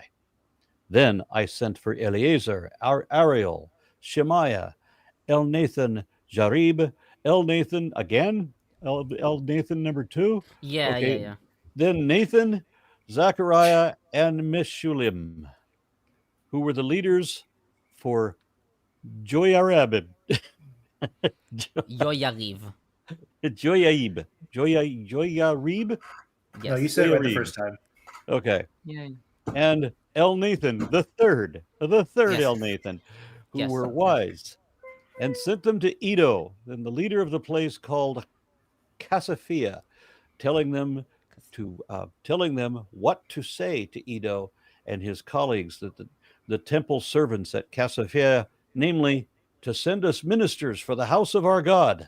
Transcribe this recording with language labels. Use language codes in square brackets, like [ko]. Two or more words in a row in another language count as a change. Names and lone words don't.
[en] Then I sent for Eleazar, Ariel, Shemaiah, Elnathan, Jarib, Elnathan again, Elnathan number 2. Yeah, Okay. yeah. Then Nathan, Zechariah, and Meshulam, who were the leaders for Joyarib. Yoyariv. Joyarib. Joyarib? No, you Yes. said it right the Joyarib. first time. Okay. Yeah. And Elnathan, the third Yes. Elnathan, who Yes. were wise, and sent them to Edo, then the leader of the place called Casaphia, telling them what to say to Edo and his colleagues, that the temple servants at Casaphia, namely, to send us ministers for the house of our God.